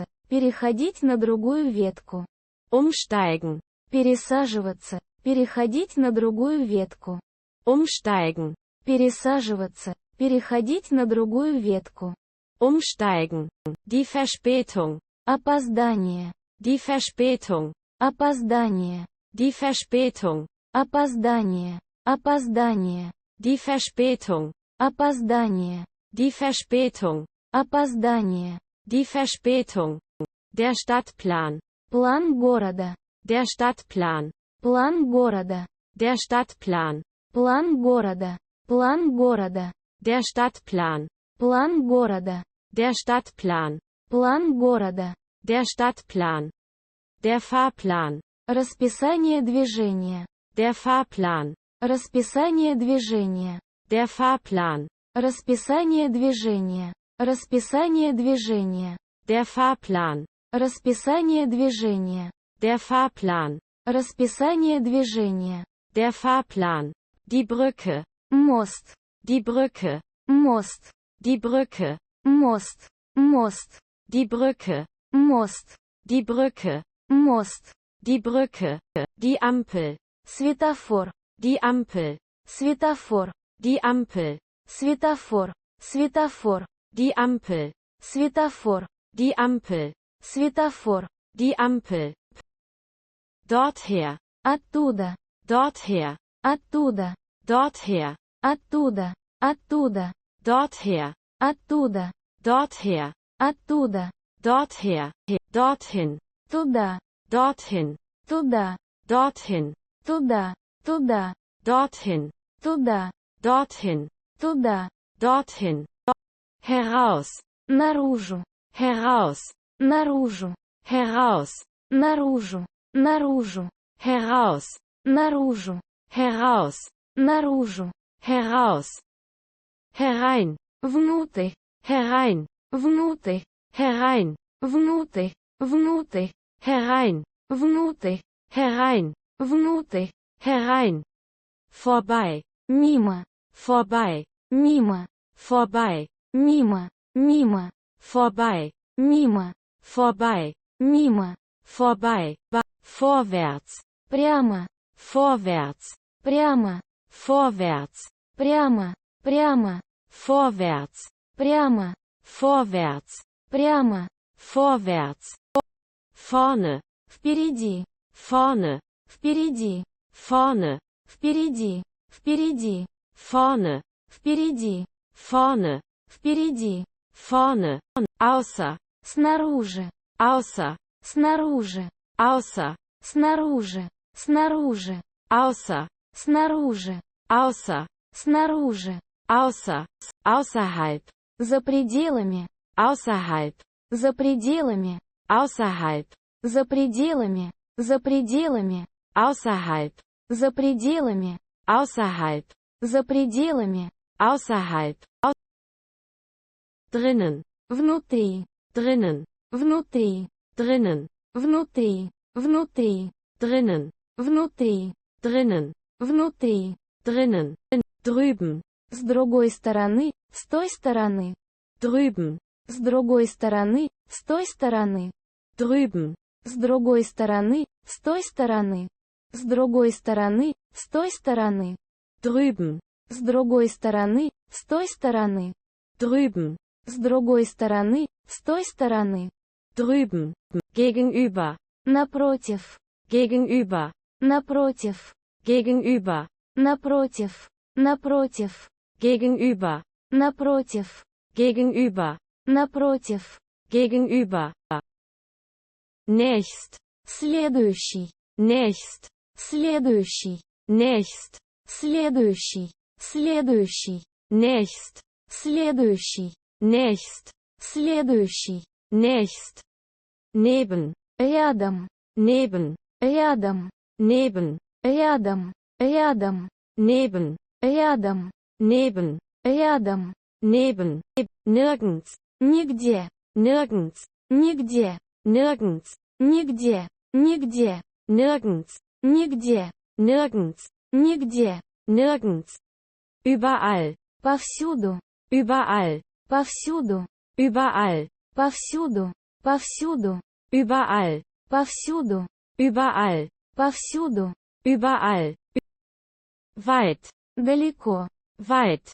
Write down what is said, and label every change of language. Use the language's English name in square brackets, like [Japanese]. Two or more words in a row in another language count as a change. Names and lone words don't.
[Russian] Переходить на другую ветку. [German] Umsteigen. [Russian] Пересаживаться. Переходить на другую ветку. [German] Umsteigen. [Russian] Пересаживаться. Переходить на другую ветку. [German] Umsteigen. Die Verspätung. [Russian] Опоздание. [German] Die Verspätung. [Russian] Опоздание. [German] Die Verspätung. [Russian] Опоздание. Опоздание. [German] Die Verspätung. [Russian] Опоздание. [German] Die Verspätung. [Russian] Опоздание. [German] Die Verspätung. Der Stadtplan. [Russian] План города. [German] Der Stadtplan. [Russian] План города. [German] Der Stadtplan. [Russian] План города. План города. [German] Der Stadtplan. [Russian] План города. [German] Der Stadtplan. [Russian] План города. [German] Der Stadtplan. Der Fahrplan. [Russian] Расписание движения. [German] Der Fahrplan. [Russian] Расписание движения. [German] Der Fahrplan. [Russian] Расписание движения. Расписание движения. [German] Der Fahrplan. [Russian] Расписание движения. [German] Der Fahrplan. [Russian] Расписание движения. [German] Der Fahrplan. Die Brücke. [Russian] Мост. [German] Die Brücke. [Russian] Мост. [German] Die Brücke. [Russian] Мост. Мост. [German] Die Brücke. [Russian] Мост. [German] Die Brücke. [Russian] Мост. [German] Die Brücke. Die Ampel. [Russian] Светофор. [German] Die Ampel. [Russian] Светофор. [German] Die Ampel. [Russian] Светофор. Светофор. [German] Die Ampel. [Russian] Светофор. [German] Die Ampel. [Russian] Светофор. [German] Die Ampel. Dorther. [Russian] Оттуда. [German] Dorther. [Russian] Оттуда. [German] Dorther. [Russian] Оттуда. Оттуда. [German] Dorther. [Russian] Оттуда. [German] Dorther. [Russian] Оттуда. [German] Dorther. Dorthin. [Russian] Туда. [German] Dorthin. [Russian] Туда. [German] Dorthin. [Russian] Туда. Туда. [German] Dorthin. [Russian] Туда. [German] Dorthin. [Russian] Туда. [German] Dorthin. Heraus. [Russian] Наружу. [German] Heraus. [Russian] Наружу. [German] Heraus. [Russian] Наружу. Наружу. [German] Heraus. [Russian] Наружу. [German] Heraus. [Russian] Наружу. [German] Heraus. Herein. [Russian] Внутрь. [German] Herein. [Russian] Внутрь. [German] Herein. [Russian] Внутрь. Внутрь. [German] Herein. [Russian] Внутрь. [German] Herein. [Russian] Внутрь. [German] Herein. Vorbei. [Russian] Мимо. [German] Vorbei. [Russian] Мимо. [German] Vorbei. [Russian] Мимо. Мимо. [German] Vorbei. [Russian] Мимо. [German] Vorbei. [Russian] Мимо. [German] Vorbei. Vorwärts. [Russian] Прямо. [German] Vorwärts. [Russian] Прямо. [German] Vorwärts. [Russian] Прямо. Прямо. [German] Vorwärts. [Russian] Прямо. [German] Vorwärts. [Russian] Прямо. [German] Vorwärts. Vorne. [Russian] Впереди. [German] Vorne. [Russian] Впереди. [German] Vorne. [Russian] Впереди. Впереди. [German] Vorne. [Russian] Впереди. [German] Vorne. [Russian] Впереди. [German] Vorne. Außer. [Russian] Снаружи. [German] Außer. [Russian] Снаружи. [German] Außer. [Russian] Снаружи. Снаружи. [German] Außer. [Russian] Снаружи. [German] Außer. [Russian] Снаружи. [German] Außer. Außerhalb. [Russian] За пределами. [German] Außerhalb. [Russian] За пределами. [German] Außerhalb. [Russian] За пределами. За пределами. [German] Außerhalb. [Russian] За пределами. [German] Außerhalb. [Russian] За пределами. [German] Außerhalb. Drinnen. [Russian] Внутри. [German] Drinnen. [Russian] Внутри. [German] Drinnen. [Russian] Внутри. Внутри. [German] Drinnen. [Russian] Внутри. [German] Drinnen. [Russian] Внутри. [German] Drinnen. Drüben. [Russian] С другой стороны. С той стороны. [German] Drüben. [Russian] С другой стороны. С той стороны. [German] Drüben. [Russian] С другой стороны. С той стороны. С другой стороны. С той стороны. [German] Drüben. [Russian] С другой стороны. С той стороны. [German] Drüben. [Russian] С другой стороны. С той стороны. [German] Drüben. Gegenüber. [Russian] Напротив. [German] Gegenüber. [Russian] Напротив. [German] Gegenüber. [Russian] Напротив. Напротив. [German] Gegenüber. [Russian] Напротив. [German] Gegenüber. [Russian] Напротив. [German] Gegenüber. Nächst. [Russian] Следующий. [German] Nächst. [Russian] Следующий. [German] Nächst. [Russian] Следующий. Следующий. [German] Nächst. [Russian] Следующий. [German] Nächst. [Russian] Следующий. [German] Nächst. Neben. [Russian] Рядом. [German] Neben. [Russian] Рядом. [German] Neben. [Russian] Рядом. Рядом. [German] Neben. [Russian] Рядом. [German] Neben. [Russian] Рядом. [German] Neben. Nirgends. [Russian] Нигде. [German] Nirgends. [Russian] Нигде. [German] Nirgends. [Russian] Нигде. Нигде. [German] Nirgends. [Russian] Нигде. [German] Nirgends. [Russian] Нигде. [German] Nirgends. Überall. [Russian] Повсюду. [German] Überall. [Russian] Повсюду. [German] Überall. [Russian] Повсюду. Повсюду. [German] Überall. [Russian] Повсюду. [German] Überall. [Russian] Повсюду. [German] Überall. Weit. [Russian] Далеко. [German] Weit.